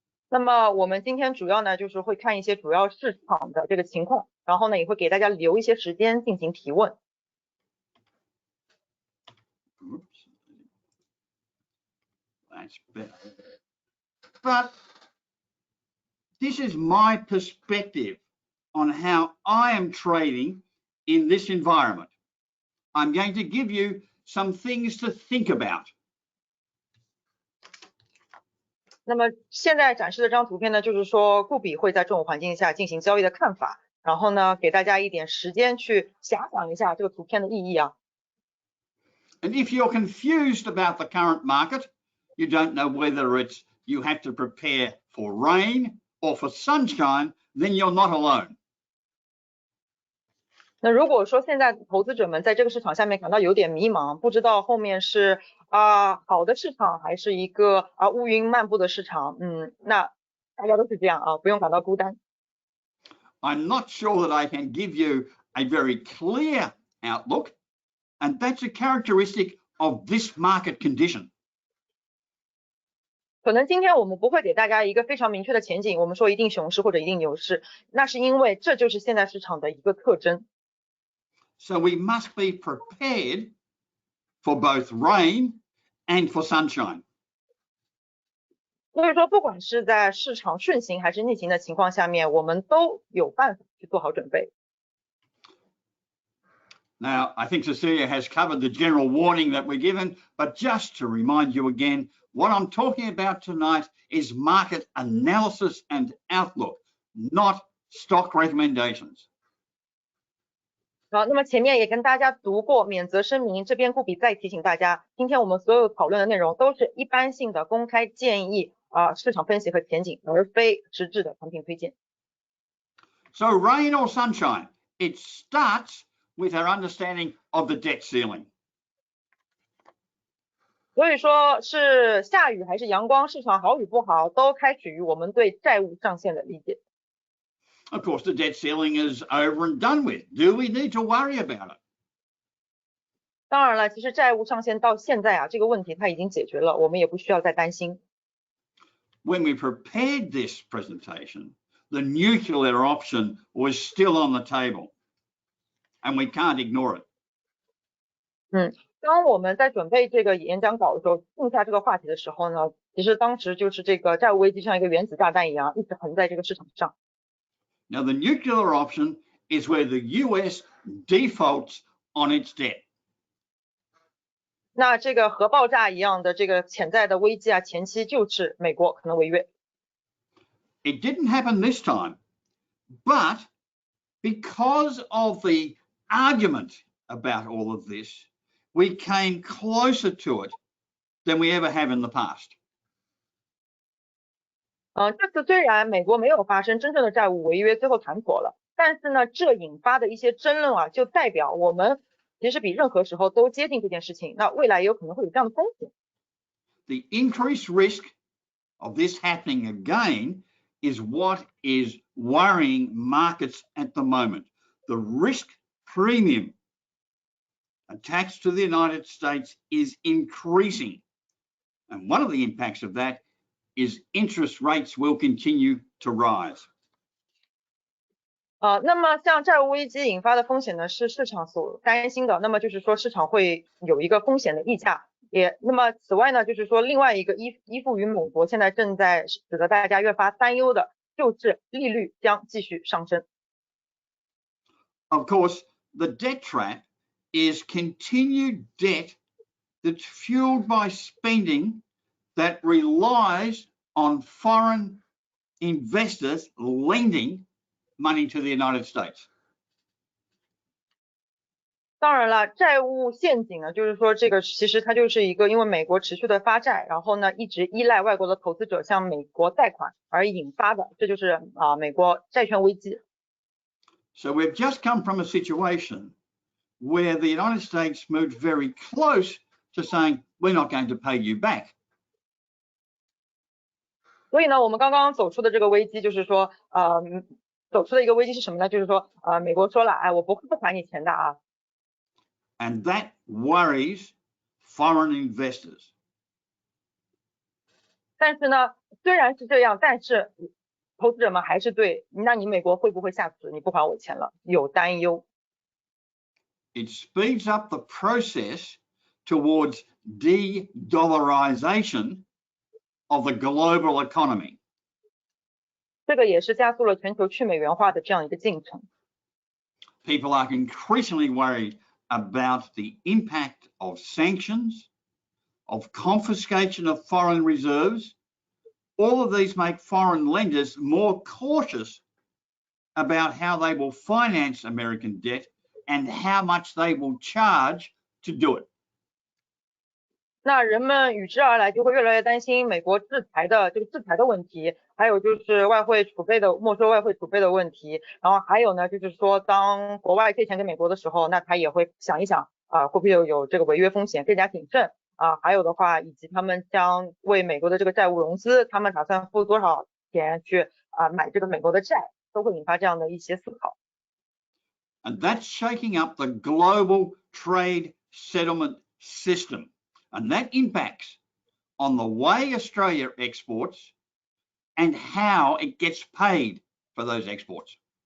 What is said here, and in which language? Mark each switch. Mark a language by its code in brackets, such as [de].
[zh] 那么我们今天主要呢，就是会看一些主要市场的这个情况，然后呢，也会给大家留一些时间进行提问。 [en] Oops. That's better. But this is my perspective on how I am trading in this environment. I'm going to give you some things to think about. [zh] 那么现在展示的这张图片呢，就是说顾比会在这种环境下进行交易的看法，然后呢，给大家一点时间去遐想一下这个图片的意义啊。 [en] And if you're confused about the current market, you don't know whether it's you have to prepare for rain or for sunshine, then you're not alone. [zh] 那如果说现在投资者们在这个市场下面感到有点迷茫，不知道后面是好的市场还是一个乌云漫步的市场，那大家都是这样啊，不用感到孤单。 [en] I'm not sure that I can give you a very clear outlook, and that's a characteristic of this market condition. [zh] 可能今天我们不会给大家一个非常明确的前景，我们说一定熊市或者一定牛市，那是因为这就是现在市场的一个特征。 [en] So we must be prepared for both rain and for sunshine. [zh] 所以说，不管是在市场顺行还是逆行的情况下面，我们都有办法去做好准备。 [en] Now, I think Cecilia has covered the general warning that we're given, but just to remind you again, what I'm talking about tonight is market analysis and outlook, not stock recommendations. [zh] 好，那么前面也跟大家读过免责声明，这边顾比再提醒大家，今天我们所有讨论的内容都是一般性的公开建议市场分析和前景，而非实质的产品推荐。 [en] So rain or sunshine, it starts with our understanding of the debt ceiling. [zh] 所以说是下雨还是阳光，市场好与不好，都开始于我们对债务上限的理解。 [en] Of course, the debt ceiling is over and done with. Do we need to worry about it? [zh] 当然了，其实债务上限到现在这个问题它已经解决了，我们也不需要再担心。 [en] When we prepared this presentation, the nuclear option was still on the table, and we can't ignore it. [zh] 当我们在准备这个演讲稿的时候，定下这个话题的时候呢，其实当时就是这个债务危机像一个原子炸弹一样，一直横在这个市场上。 [en] Now, the nuclear option is where the US defaults on its debt. [zh] 那这个核爆炸一样的这个潜在的危机啊，前期就是美国可能违约。 [en] It didn't happen this time, but because of the argument about all of this, we came closer to it than we ever have in the past. [zh] 这次虽然美国没有发生真正的债务违约，最后谈妥了，但是呢，这引发的一些争论啊，就代表我们其实比任何时候都接近这件事情，那未来也有可能会有这样的风险。 [en] The increased risk of this happening again is what is worrying markets at the moment. The risk premium attached to the United States is increasing. And one of the impacts of that is interest rates will continue to rise. [zh] 那么像债务危机引发的风险呢，是市场所担心的。那么就是说市场会有一个风险的溢价。那么此外呢，就是说另外一个依附于美国现在正在使得大家越发担忧的，就是利率将继续上升。 [en] Of course, the debt trap is continued debt that's fueled by spending that relies on foreign investors lending money to the United States. [zh] 当然了，债务陷阱呢，就是说这个其实它就是一个因为美国持续的发债，然后呢一直依赖外国的投资者向美国贷款而引发的，这就是美国债券危机。 [en] So we've just come from a situation where the United States moved very close to saying we're not going to pay you back. [zh] 所以呢，我们刚刚走出的这个危机就是说，走出的一个危机是什么呢？就是说，美国说了，我不还你钱的啊。 [en] And that worries foreign investors. [zh] 但是呢，虽然是这样，但是投资者们还是对，那你美国会不会下次你不还我钱了有担忧。 [en] It speeds up the process towards de-dollarization of the global economy. [zh] 这个也是加速了全球去美元化的这样一个进程。 [en] People are increasingly worried about the impact of sanctions, of confiscation of foreign reserves. All of these make foreign lenders more cautious about how they will finance American debt and how much they will charge to do it. [zh] 那人们与之而来就会越来越担心美国制裁的问题，还有就是外汇储备的没收外汇储备的问题，然后还有呢就是说当国外借钱给美国的时候，那他也会想一想会不会有这个违约风险，更加谨慎还有的话以及他们将为美国的这个债务融资，他们打算付多少钱去买这个美国的债，都会引发这样的一些思考。 [en] And that's shaking up the global trade settlement system. And that impacts on the way Australia exports and how it gets paid for those exports.